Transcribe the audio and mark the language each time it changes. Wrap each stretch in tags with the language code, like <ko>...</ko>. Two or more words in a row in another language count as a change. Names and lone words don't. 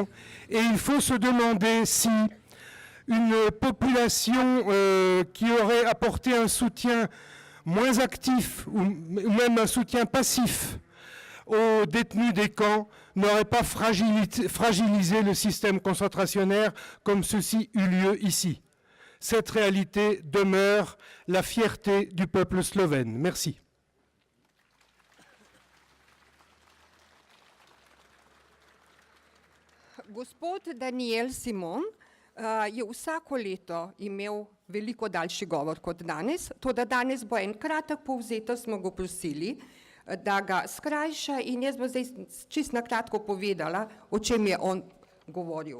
<fr>Et il faut se demander si une population qui aurait apporté un soutien moins actif ou même un soutien passif aux détenus des camps n'aurait pas fragilisé le système concentrationnaire comme ceci eut lieu ici. Cette réalité demeure la fierté du peuple slovène. Merci.</fr> <sl>Gospod Daniel Simon je vsako leto imel veliko daljši govor kot danes, toda danes bo en kratek povzetek, smo ga prosili, da ga skrajša in jaz bom zdaj čisto na kratko povedala, o čem je on govoril.</sl>